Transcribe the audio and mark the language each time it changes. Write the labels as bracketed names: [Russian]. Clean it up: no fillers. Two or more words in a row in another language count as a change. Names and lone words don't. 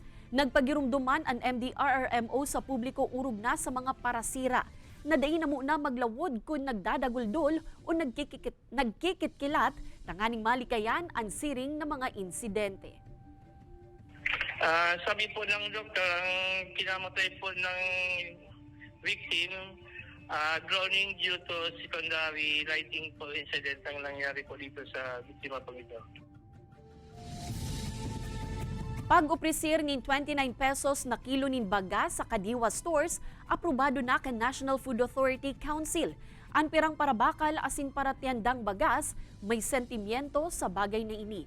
[Bikol] Nagpagirumduman ang MDRRMO sa publiko urog na sa mga parasira. Nadain na muna maglawod kung nagdadaguldol o nagkikitkilat, tanganing malikayan ang siring na mga insidente. [Filipino] Sabi po ng doktor, ang kinamatay po ng victim, [English] drowning due to secondary lighting [Filipino] po incident ang nangyari po dito sa biktima po ito. [Bikol] Pag-opresir nin 29 pesos na kilo nin baga sa Kadiwa stores, aprobado na kan National Food Authority Council. Ang pirang parabakal asin para tiandang bagas, may sentimiento sa bagay na ini.